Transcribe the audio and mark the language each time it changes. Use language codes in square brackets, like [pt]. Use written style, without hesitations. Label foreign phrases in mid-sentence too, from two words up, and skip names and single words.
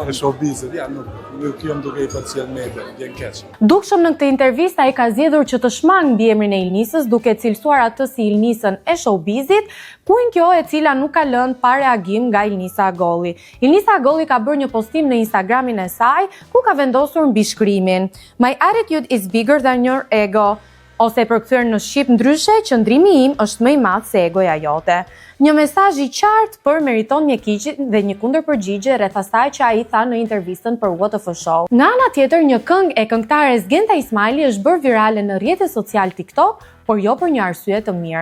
[sq] E showbizit, ja, nuk jam duke i [en] social media, [sq] vjen keq. Dukshëm në këtë intervistë ai ka zgjedhur që të shmang mbi emrin e Ilnisës, duke cilësuar atë si Ilnisën e showbizit, kuin kjo e cila nuk ka lënë pa reagim nga Ilnisa Agolli. Ilnisa Agolli ka bërë një postim në Instagramin e saj, ku ka vendosur mbi shkrimin: [en] My attitude is bigger than your ego. [sq] Ose përkthyer në shqip ndryshe, qëndrimi im është më i madh se egoja jote. Një mesazh i qartë për Meriton Mjekqiçin dhe një kundërpërgjigje rreth asaj që ai tha në intervistën për WTF Show. Nga ana tjetër, një këngë e këngëtares Genta Ismaili është bërë virale në rrjetet social TikTok, por jo për një arsye të mirë.